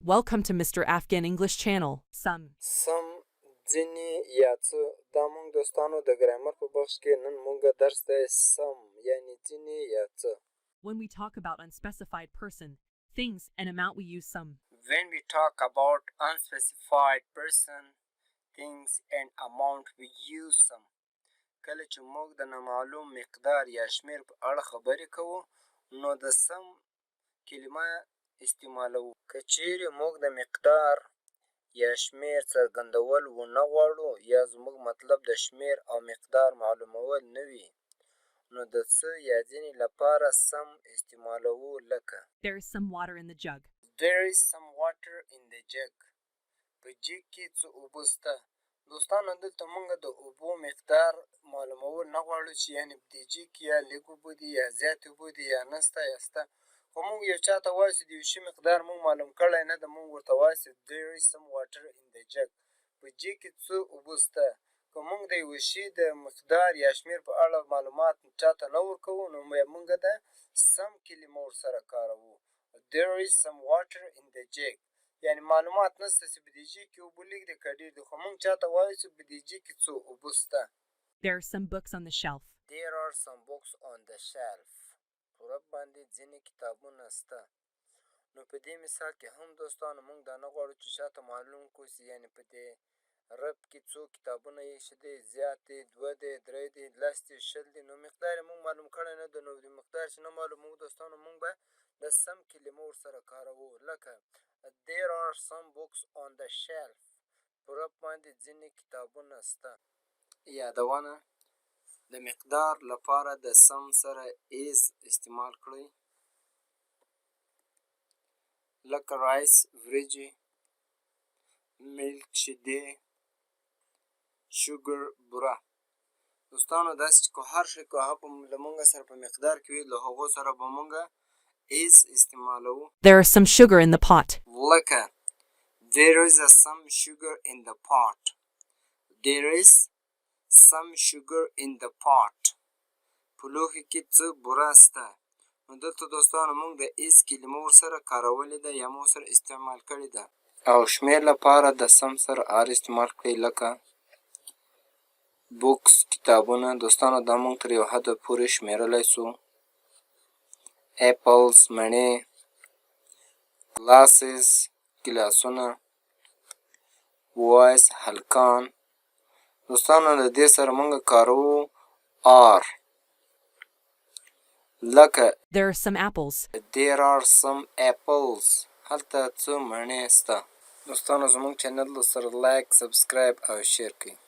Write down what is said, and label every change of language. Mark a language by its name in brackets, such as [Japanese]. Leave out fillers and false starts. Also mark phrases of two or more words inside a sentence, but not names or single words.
[English] Welcome to Mr. Afghan English channel. Some. [Pashto] سم ځیني یا څه دا مونږ دوستانو د ګرامر په بخش کې نن مونږ درس دی سم یعنی ځیني یا څه. [English] When we talk about unspecified person, things, and amount, we use some. When we talk about unspecified person, things and amount we use some. [Pashto] کله چې موږ د نامعلوم مقدار یا شمیر په اړه خبرې کوو نو د سم کلمه استعمالوو. که چیرې موږ د مقدار یا شمیر څرګندول ونه غواړو یا زموږ مطلب د شمیر او مقدار معلومول نه وي نو د څه یا ځینې لپاره سم استعمالوو لکه [English] There is some water in the jug. There is some water in the jug. [Pashto] په جګ کې څه اوبه شته. دوستانو دلته موږ د اوبو مقدار معلومول نه غواړو چې یعنې په دې جګ کې یا لږ اوبه دي یا زیات اوبه دي یا نشته یا شته. خو موږ یو چا ته وایو چې د یو شي مقدار موږ معلوم کړی نه ده موږ ورته وایو چې [English] there is some water in the jug. [Pashto] په جګ کې څه اوبه شته. که موږ د یوه شي د مقدار یا شمیر په اړه معلومات چا ته نه ورکوو نو موږ د some کلمه ورسره کاروو. [English] There is some water in the jug. [Pashto] یعنې معلومات نشته چې په دې جګ کې اوبه لږ دي که ډېر دي خو موږ چا ته وایو چې په دې جګ کې څه اوبه شته. [English] There are some books on the shelf. There are some books on the shelf. [Pashto] په رب باندې ځینې کتابونه شته. نو په دې مثال کې هم دوستانو موږ دا نه غواړو چې چاته معلوم کړو چې یعنې په دې رب کې څو کتابونه ایښي دي زیات دي 2 دي 3 دي 10 دي 20 دي نو مقدار یې موږ معلوم کړی نه ده نو د مقدار چې نه معلوموو دوستانو موږ به د سم کلمه ورسره کاروو لکه [English] There are some books on the shelf. [Pashto] په رب باندې ځینې کتابونه شته. یادونه د مقدار لپاره د سم سره is استعمال کړئ لکه رایس وریجې ملک شیدې شوګر بوره. دوستانو داسې چې که هر شی که هغه له موږ سره په مقدار کې وي له هغو سره به موږ is استعمالوو. [English] There is some sugar in the pot. لکه there is some sugar in the pot. There is some sugar in the pot. [Pashto] په لوښي کې څه بوره شته. نو دلته دوستانو موږ د is کلمه ورسره کارولې ده یا مو ورسره استعمال کړې ده. او شمیر لپاره د سم سره are استعمال کړئ لکه بوکس کتابونه. دوستانو دا موږ تر یو حده پورې شمیرلی سو. اپلز مڼې گلاسز ګیلاسونه وایس هلکان. دوستانو د دې سره موږ کاروو are لکه [English] There are some apples. There are some apples. [Pashto] هلته څه مڼې شته. دوستانو زموږ چینل سره [English] like subscribe [Pashto] او شیر کړئ.